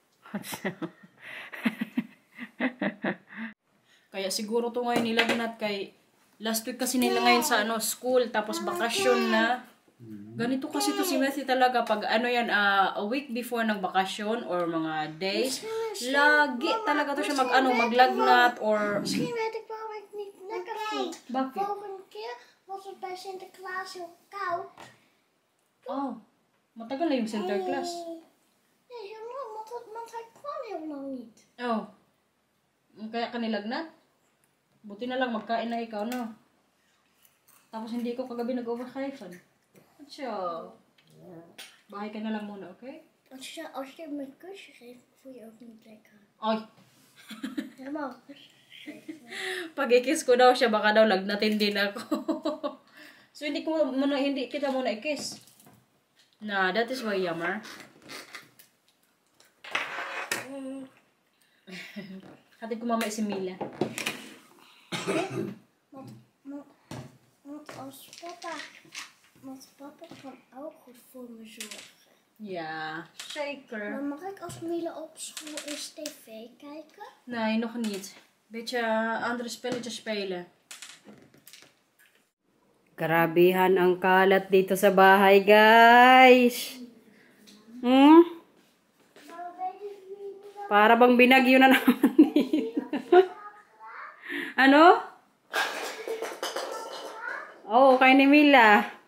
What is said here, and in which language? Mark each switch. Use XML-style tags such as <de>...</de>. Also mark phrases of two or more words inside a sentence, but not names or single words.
<tl>Kaya siguro to ngayon nilagnat kay last week kasi nila ngayon sa school tapos bakasyon na. Ganito kasi to si Messi talaga pag</tl> <en>a week before</en> <tl>ng bakasyon or mga days, lagi talaga to siya maglagnat or</tl> <nl>Misschien weet ik waarom ik niet lekker voel.</nl> <tl>Bakit?</tl> <nl>Volgende keer was het bij Sinterklaas heel koud.</nl> <tl>Oh, matagal na yung Sinterklaas.</tl> <nl>Nee, heel lang, want hij kwam heel lang niet.</nl> <tl>Oh. Kaya ka nilagnat? Buti na lang magkain na ikaw, no? Tapos hindi ko kagabi nag-overhyphen. Atso. Bahay ka na lang muna, okay?</tl> <nl>Als je me een kusje geeft, voel je ook niet lekker.</nl> <tl>Ay.</tl> <nl>Helemaal een kusje geven.</nl> <tl>Pag i-kiss ko daw siya, baka daw lagnatin din ako. So hindi kita muna i-kiss.</tl> <en>Nah, that is why Yammer.</en> <tl>Hatid ko mama si Mila.</tl> <nl>Want papa kan ook goed voor me zorgen. Ja, zeker. Maar mag ik als Mila op school eens tv kijken? Nee, nog niet. Beetje andere spelletjes spelen.</nl> <tl>Grabehan ang kalat dito sa bahay, guys. Para bang binagyo na naman dito. Ano? Oh, kay ni Mila.</tl>